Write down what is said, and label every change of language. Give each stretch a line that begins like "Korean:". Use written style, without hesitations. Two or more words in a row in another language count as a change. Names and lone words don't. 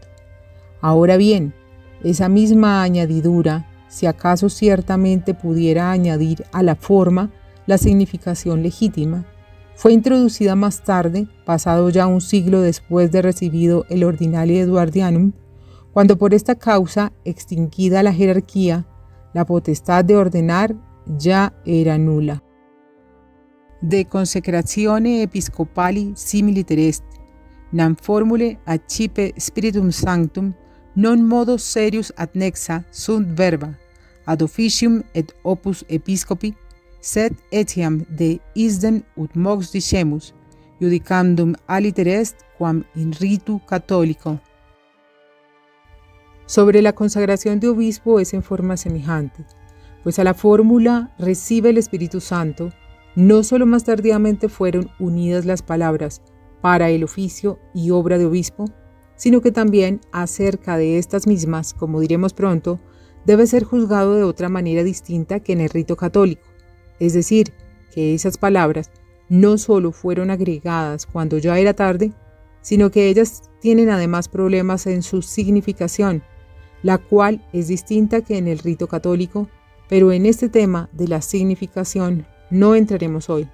Spanish: Ahora bien, esa misma añadidura, si acaso ciertamente pudiera añadir a la forma la significación legítima, fue introducida más tarde, pasado ya un siglo después de recibido el Ordinale Eduardianum, cuando por esta causa, extinguida la jerarquía, la potestad de ordenar ya era nula.
Latin: De consecratione episcopali similiter est, nam formule accipe spiritum sanctum non modo serius adnexa sunt verba, ad officium et opus episcopi, sed etiam de isdem ut mox dicemus, judicandum aliter est quam in ritu catholico.
Spanish: Sobre la consagración de obispo es en forma semejante. pues a la fórmula recibe el Espíritu Santo, no solo más tardíamente fueron unidas las palabras para el oficio y obra de obispo, sino que también acerca de estas mismas, como diremos pronto, debe ser juzgado de otra manera distinta que en el rito católico, es decir, que esas palabras no solo fueron agregadas cuando ya era tarde, sino que ellas tienen además problemas en su significación, la cual es distinta que en el rito católico, pero en este tema de la significación no entraremos hoy.